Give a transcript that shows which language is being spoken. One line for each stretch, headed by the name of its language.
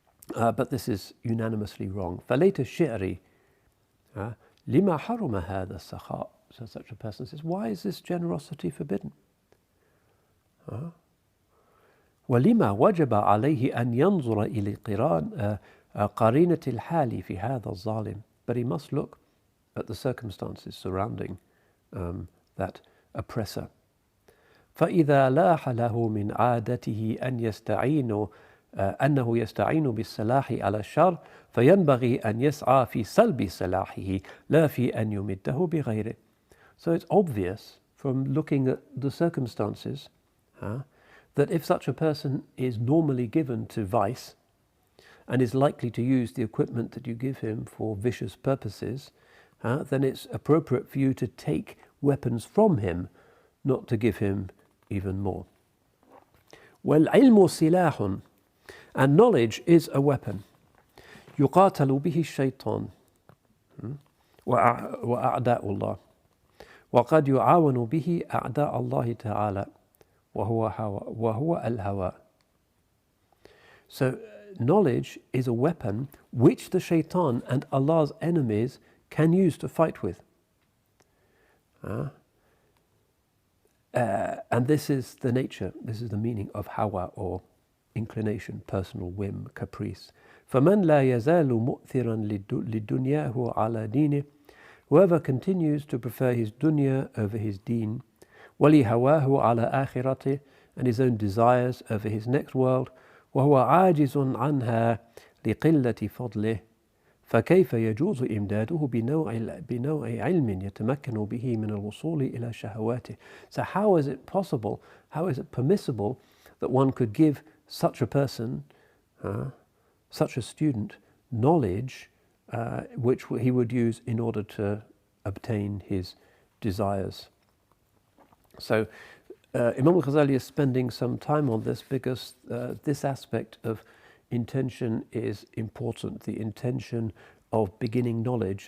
English: But this is unanimously wrong.
Arabic: فَلَيْتَ الشِّعْرِ لِمَا حَرُمَ هَذَا السَّخَاء.
English: So such a person says, why is this generosity forbidden?
Arabic: ولما وجب عليه أن ينظر إلى قرينة الحال في هذا الظالم.
English: But he must look at the circumstances surrounding that oppressor.
Arabic: فإذا لاح له من عادته أنه يستعين بالسلاح على الشر فينبغي أن يسعى في سلب سلاحه لا في أن يمده بغيره.
English: So it's obvious from looking at the circumstances that if such a person is normally given to vice and is likely to use the equipment that you give him for vicious purposes, then it's appropriate for you to take weapons from him, not to give him even more.
Arabic: وَالْعِلْمُ سِلَاحٌ.
English: And knowledge is a weapon.
Arabic: يُقَاتَلُ بِهِ الشَّيْطَانُ وأعداء الله وقد يعاون به أعداء الله تعالى وهو الهوى.
English: So knowledge is a weapon which the shaitan and Allah's enemies can use to fight with. And this is the nature, this is the meaning of hawa, or inclination, personal whim, caprice.
Arabic: فَمَنْ لَا يَزَالُ مُؤْثِرًا لِدُنْيَاهُ عَلَى دِينِهِ,
English: whoever continues to prefer his dunya over his deen,
Arabic: وَلِهَوَاهُ عَلَى آخِرَتِهِ,
English: and his own desires over his next world,
Arabic: وهو عاجز عنها لقلة فضله فكيف يجوز إمداده بنوع علم يتمكن به من الوصول إلى شهواته.
English: So how is it possible, how is it permissible that one could give such a person, such a student, knowledge which he would use in order to obtain his desires? So Imam Ghazali is spending some time on this because this aspect of intention is important, the intention of beginning knowledge.